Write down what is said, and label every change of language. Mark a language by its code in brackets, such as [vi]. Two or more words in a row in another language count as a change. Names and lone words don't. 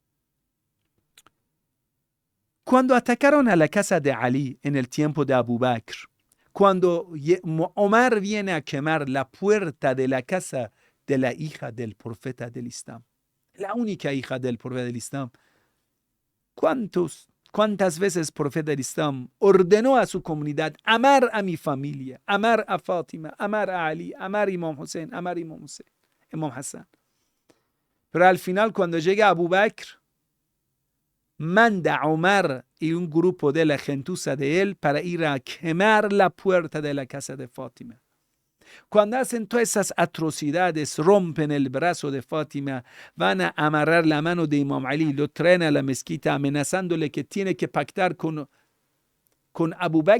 [es] Cuando atacaron a la casa de Ali en el tiempo de Abu Bakr, cuando Omar viene a quemar la puerta de la casa de la hija del profeta del Islam, la única hija del profeta del Islam, ¿cuántas veces el profeta del Islam ordenó a su comunidad amar a mi familia, amar a Fátima, amar a Ali, amar a Imam Hussein, amar a Imam Hassan? Pero al final, cuando llega Abu Bakr, manda a Omar y un grupo de la gentuza de él para ir a quemar la puerta de la casa de Fátima. Cuando hacen todas esas atrocidades, rompen el brazo de Fátima, van a amarrar la mano de Imam Ali, lo traen a la mezquita amenazándole que tiene que pactar con Abu Bakr.